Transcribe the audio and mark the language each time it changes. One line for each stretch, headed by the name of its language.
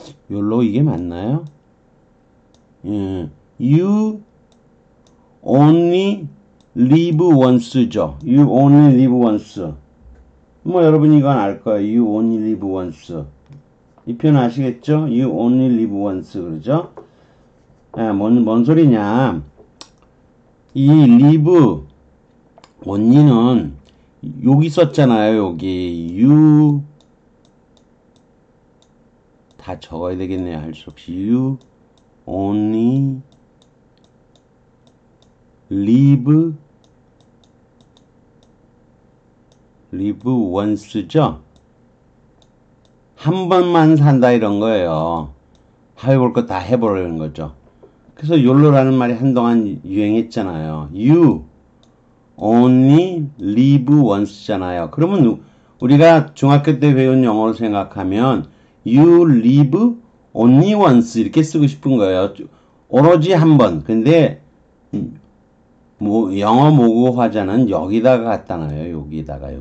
Korean: 욜로 이게 맞나요?
English: You only live once죠. You only live once.
Korean: 뭐 여러분 이건 알 거예요.
English: You only live once.
Korean: 이 표현 아시겠죠?
English: You only live once
Korean: 그러죠? 뭔 소리냐? 이 live only는 여기 썼잖아요. 여기 you 다 적어야 되겠네요. 할 수 없이
English: you only live once죠.
Korean: 한 번만 산다 이런 거예요. 해볼 거 다 해보려는 거죠. 그래서 YOLO라는 말이 한동안 유행했잖아요.
English: You only live once잖아요.
Korean: 그러면 우리가 중학교 때 배운 영어로 생각하면
English: You live only once
Korean: 이렇게 쓰고 싶은 거예요. 오로지 한 번. 근데 뭐 영어 모국 화자는 여기다가 갖다 놔요. 여기다.